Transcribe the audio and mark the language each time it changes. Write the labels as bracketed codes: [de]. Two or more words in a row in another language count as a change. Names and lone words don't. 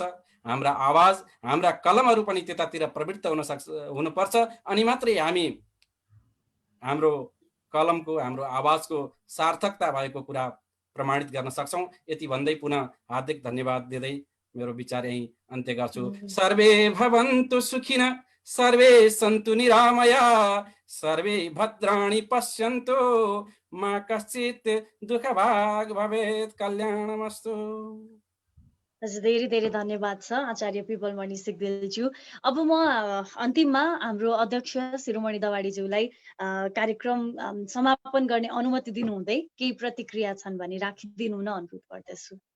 [ne] हाम्रा आवाज, हाम्रा कलमहरू पनि त्यतातिर प्रवृत्त हुनुपर्छ। अनि मात्रै हामी हाम्रो कलमको, हाम्रो आवाजको सार्थकता भएको कुरा प्रमाणित गर्न सक्छौँ। यति भन्दै पुनः हार्दिक धन्यवाद दिँदै मेरो विचार यही अन्त्य गर्छु। [sa] सर्वे भवन्तु सुखिनः, सर्वे सन्तु निरामया, सर्वे भद्राणि पश्यन्तु, मा कश्चित् दुःखभाग् भवेत्, कल्याणमस्तु। [ne] हजुर, धेरै धेरै धन्यवाद छ आचार्य पिपलमणि सिग्देलज्यू। अब म अन्तिममा हाम्रो अध्यक्ष शिरोमणि दवाडीज्यूलाई कार्यक्रम समापन गर्ने अनुमति दिनुहुँदै केही प्रतिक्रिया छन् भने राखिदिनु हुन अनुरोध गर्दछु।